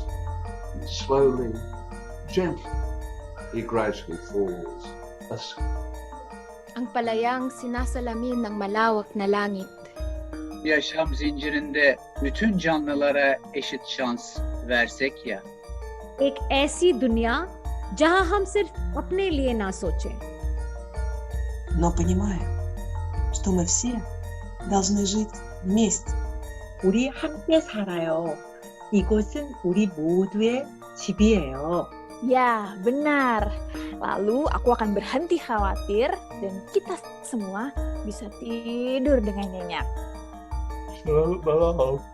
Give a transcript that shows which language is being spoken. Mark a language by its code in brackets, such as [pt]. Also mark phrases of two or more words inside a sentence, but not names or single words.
[en] And slowly, gently, he gradually falls asleep. [tl] Ang palayang sinasalamin ng malawak na langit. [tr] Yaşam zincirinde bütün canlılara eşit şans versek ya. [hi] एक ऐसी दुनिया जहां हम सिर्फ अपने लिए ना सोचें. [ru] Но понимаем, что мы все должны жить вместе. [ko] 우리 함께 살아요. 이곳은 우리 모두의 집이에요. [id] Ya, benar. Lalu aku akan berhenti khawatir dan kita semua bisa tidur dengan nyenyak. Selamat malam.